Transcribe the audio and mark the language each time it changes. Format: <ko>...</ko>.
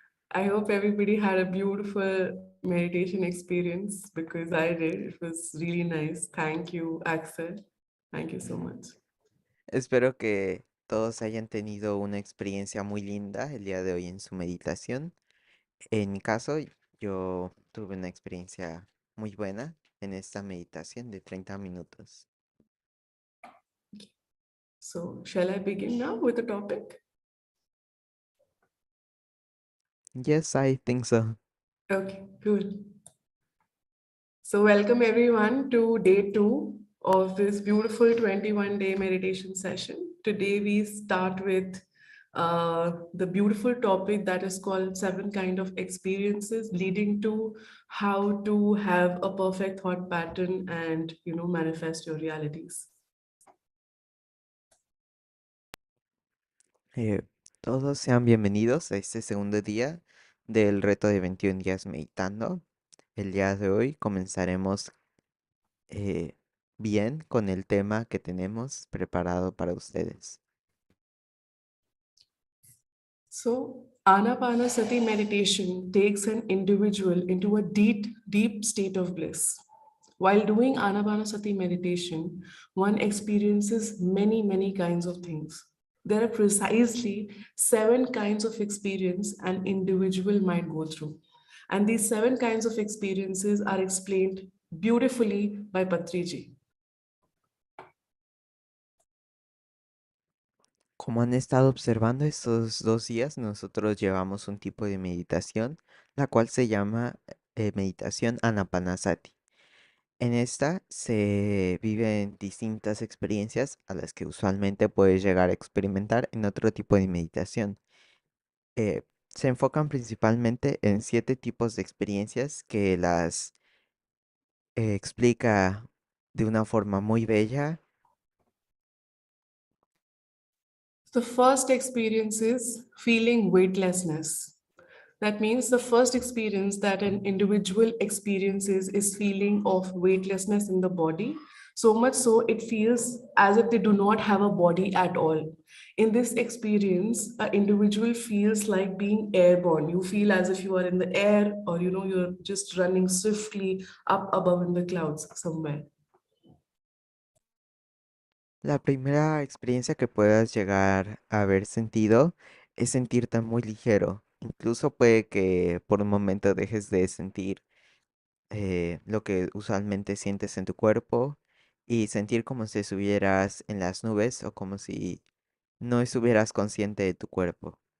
<en>I hope everybody had a beautiful meditation experience because I did. It was really nice. Thank you, Axel. Thank you so much.</en> <es>Espero que todos hayan tenido una experiencia muy linda el día de hoy en su meditación. En mi caso, yo tuve una experiencia muy buena en esta meditación de 30 minutos.</es> <en>So, shall I begin now with the topic? Yes, I think so. Okay, cool. So, welcome everyone to day two of this beautiful 21-day meditation session. Today, we start with the beautiful topic that is called seven kind of experiences leading to how to have a perfect thought pattern and manifest your realities.</en> <es>Eh, Todos sean bienvenidos a este segundo día del reto de 21 días meditando. El día de hoy comenzaremos eh, bien con el tema que tenemos preparado para ustedes.</es> <en>So, Anapanasati meditation takes an individual into a deep state of bliss. While doing Anapanasati meditation, one experiences many kinds of things. There are precisely seven kinds of experience an individual might go through. And these seven kinds of experiences are explained beautifully by Patriji.</en> <es>Como han estado observando estos 2 días, nosotros llevamos un tipo de meditación, la cual se llama meditación Anapanasati. En esta se viven distintas experiencias a las que usualmente puedes llegar a experimentar en otro tipo de meditación. Se enfocan principalmente en 7 tipos de experiencias que las explica de una forma muy bella.</es> <en>The first experience is feeling weightlessness. That means the first experience that an individual experiences is feeling of weightlessness in the body. So much so it feels as if they do not have a body at all. In this experience, an individual feels like being airborne. You feel as if you are in the air or you're just running swiftly up above in the clouds somewhere.</en> <es>La primera experiencia que puedas llegar a haber sentido es sentirte muy ligero. Incluso puede que por un momento dejes de sentir lo que usualmente sientes en tu cuerpo y sentir como si estuvieras en las nubes o como si no estuvieras consciente de tu cuerpo.</es>